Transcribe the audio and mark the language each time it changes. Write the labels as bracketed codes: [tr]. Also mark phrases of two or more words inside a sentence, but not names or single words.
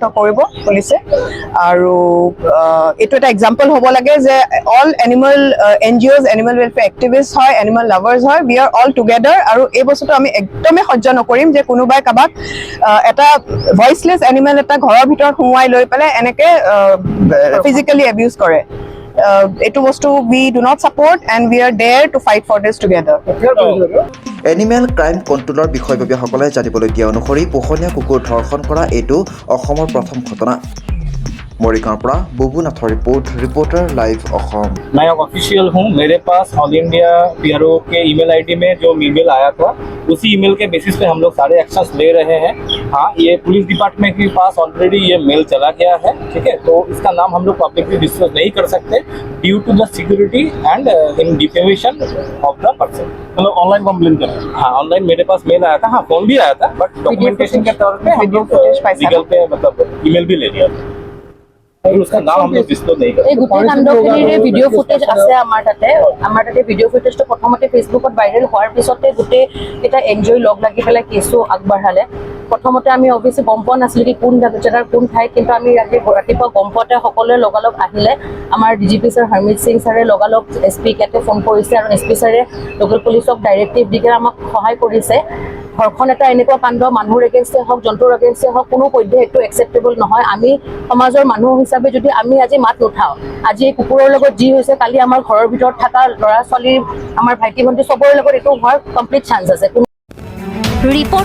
[as] কৰিব পুলিচে আৰু এইটো এটা এক্সাম্পল হ'ব লাগে যে [en] all animal NGOs animal welfare activist [as] হয় [en] animal lovers [as] হয় [en] we are all together [as] আৰু এই বস্তুটো আমি একদমেই সহ্য নকৰিম যে কোনোবাই কাৰোবাক এটা [en] voiceless animal [as] এটা ঘৰৰ ভিতৰত সোমোৱাই লৈ পেলাই এনেকৈ [en] physically abuse [as] কৰে এইটো বস্তু [en] we do not support and we are there to fight for this together [as] এনিমেল ক্ৰাইম কণ্ট্ৰোলৰ বিষয়ববীয়াসকলে জানিবলৈ দিয়া অনুসৰি পোহনীয়া কুকুৰ ধৰ্ষণ কৰা এইটো অসমৰ প্ৰথম ঘটনা मरिगांव পৰা বুবু নাথৰ [en] reporter live [as] অসম [hi] मैं ऑफिशियल हूँ मेरे पास ऑल इंडिया PRO के [en] email ID [hi] में जो ईमेल आया था उसी ईमेल के बेसिस पे हम लोग सारे एक्शंस ले रहे हैं हाँ ये पुलिस डिपार्टमेंट के पास ऑलरेडी ये मेल चला गया है ठीक है तो इसका नाम हम लोग पब्लिकली डिस्क्लोज नहीं कर सकते [en] due to the security and in defamation of the person [hi] मतलब [en] online complain [hi] कर हाँ ऑनलाइन मेरे पास मेल आया था हाँ फोन भी आया था बट डॉक्यूमेंटेशन के तौर पे हम लोग लीगल पे मतलब ईमेल भी ले लिया उसका नाम हम लोग डिस्क्लोज नहीं करते [as] গোটেই কাণ্ডখিনিৰে ভিডিঅ' ফুটেজ আছে আমাৰ তাতে ভিডিঅ' ফুটেজটো প্ৰথমতে ফেচবুকত ভাইৰেল হোৱাৰ পিছতে গোটেই এটা এনজয় লগ লাগি পেলাই কেছো আগবঢ়ালে প্ৰথমতে আমি অৱশ্যে গম পোৱা নাছিলোঁ কি কোন জেগাৰ কোন ঠাইত কিন্তু আমি ৰাতিপুৱা গম পোৱাতে সকলোৱে লগালগ আহিলে আমাৰ ডিজিপি ছাৰ হৰমিত সিং ছাৰে লগালগ SP কেতে ফোন কৰিছে আৰু SP ছাৰে লোকেল পুলিচক ডাইৰেক্টিভ দি আমাক সহায় কৰিছে ধৰ্ষণ এটা এনেকুৱা কাণ্ড মানুহৰ এগেইনষ্টে হওক জন্তুৰ এগেইনষ্টে হওক কোনো পধ্যে এইটো একচেপ্টেবল নহয় আমি সমাজৰ মানুহ হিচাপে যদি আমি আজি মাত নুঠাওঁ আজি এই কুকুৰৰ লগত যি হৈছে কালি আমাৰ ঘৰৰ ভিতৰত থকা ল'ৰা ছোৱালী আমাৰ ভাইটি ভণ্টি চবৰে লগত এইটো হোৱাৰ [en] complete chance [as] আছে